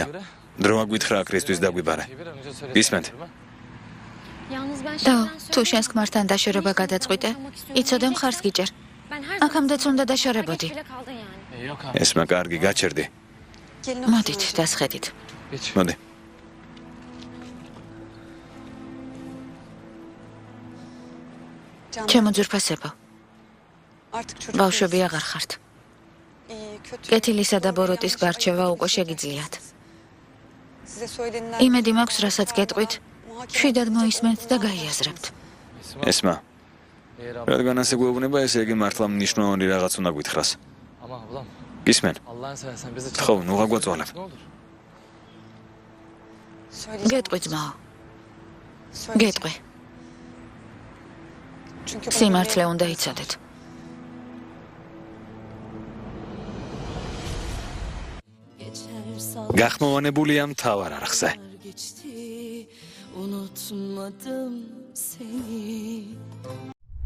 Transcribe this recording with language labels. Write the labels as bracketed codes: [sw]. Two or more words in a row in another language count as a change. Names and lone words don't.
[ka] დრო აგვითხრა ქრისტეს დაგვიბარა. Ismet. და თუ შენს ქმართან დაშორება გადაწყვიტე, იცოდე მხარს გიჭერ. აქამდეც უნდა დაშორებოდი. [tr] Yok abi. [ka] ესმა კარგი გაჩერდი. მოდით დასხედით. [tr] Geç. [ka] მოდი. ჩემო ძვირფასებო, ბავშვები აღარ ხართ. კეთილისა და ბოროტის გარჩევა უკვე შეგიძლიათ. იმედი მაქვს, რასაც გეტყვით, შვიდად მოისმენთ და გაიაზრებთ. ესმა, [tr] Eğer ablam. [ka] რადგან ასე გვეუბნება, ესე იგი მართლა მნიშვნელოვანი რაღაც უნდა გითხრას. [tr] Ama ablam. [ka] გისმენ? [tr] Allah'ın seversen bizi [ka] ხო, ნუ გაგვაწვალებ. [tr] Ne olur. [ka] გეტყვი ძმაო, გეტყვი. სიმართლე უნდა იცოდეთ. გახმოვანებულია მთავარ არხზე. [tr] Geçti, unutmadım seni.